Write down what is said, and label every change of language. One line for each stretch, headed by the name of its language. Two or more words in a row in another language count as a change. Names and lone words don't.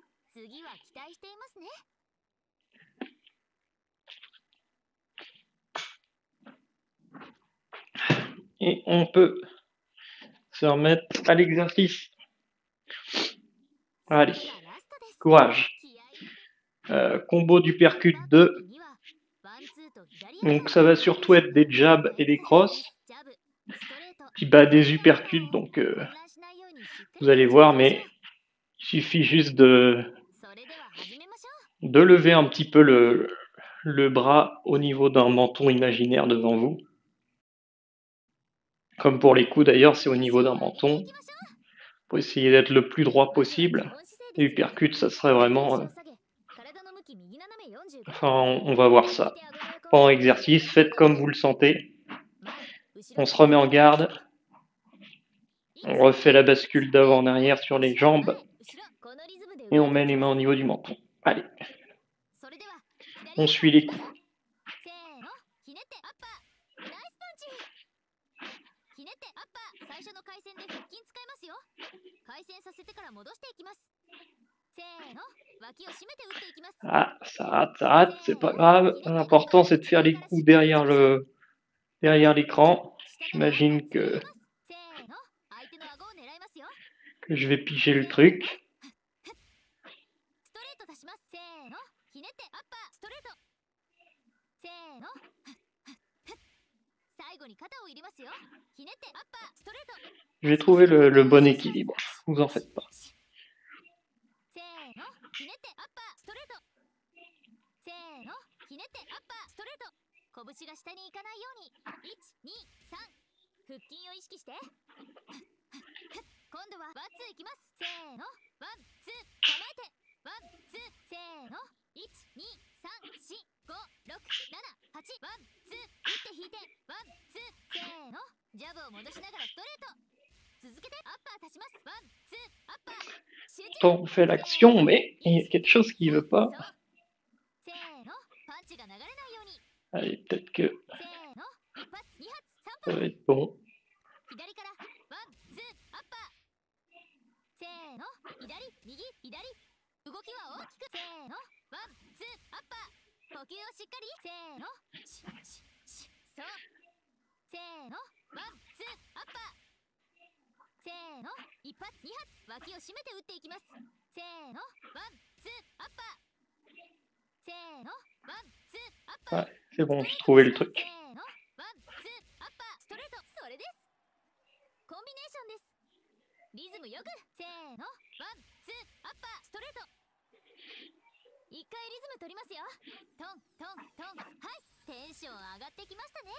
Japanese: 次は期待していますね。
French: Et on peut se remettre à l'exercice. Allez,
Japanese: 次がラストです。
French: courage.
Japanese: 気合い
French: Combo du percute 2.
Japanese: 右はワンツーと左
French: Donc ça va surtout être des jabs et des crosses.
Japanese: ジャブストレート
French: Puis bah des uppercuts, donc
Japanese: 混乱しないようにしっかり
French: vous allez voir, mais il suffit juste de
Japanese: それでは始めましょ
French: lever un petit peu le bras au niveau d'un menton imaginaire devant vous. Comme pour les coups d'ailleurs, c'est au niveau d'un menton. Pour essayer d'être le plus droit possible. Et uppercut, ça serait vraiment... Enfin, on va voir ça. Pendant l'exercice, faites comme vous le sentez. On se remet en garde. On refait la bascule d'avant en arrière sur les jambes. Et on met les mains au niveau du menton. Allez. On suit les coups.
Japanese: ひねってアッパー最初の回旋で腹筋使いますよ。回旋させてから戻していきます。せーの、脇を締めて打っていきます。
French: Ah, ça rate, c'est pas grave. L'important c'est de faire les coups derrière l'écran. J'imagine que je vais piger le truc.
Japanese: ストレート出します。せーの、ひねってアッパーストレート。せーの、最後に肩を入れますよ。ひねってアッパーストレート。
French: Je vais trouver le bon équilibre. Vous en faites pas.
Japanese: せーの、ひねってアッパーストレート。せーの、ひねってアッパーストレート。拳が下に行かないように。1、2、3。腹筋を意識して。今度はワンツーいきます。せーの、ワンツー構えて。ワンツーせーの。1、2、3、4、5、6、7、8。ワンツー打って引いて。ワンツーせーの。ジャブを戻しながらストレート。続けてアッパー足します。ワンツーアッパー。集中。
French: On fait l'action, mais il y a quelque chose qui veut pas.
Japanese: せーの、パンチが流れないように。
French: Allez, peut-être que
Japanese: せーの、一発、二発、三
French: ça
Japanese: 発。
French: va être bon.
Japanese: 左からワンツーアッパー。せーの、左右左。動きは大きく。せーの、ワンツーアッパー。呼吸をしっかり。せーの、そう。せーの、ワンツーアッパー。せーの、一発二発。脇を締めて打っていきます。せーの、ワンツーアッパー。せーの、ワンツーアッパー。
French: Ouais, c'est bon, j'ai trouvé le truc.
Japanese: せーの、ワンツーアッパーストレート。それです。コンビネーションです。リズムよく。せーの、ワンツーアッパーストレート。一回リズム取りますよ。トントントン。はい、テンション上がってきましたね。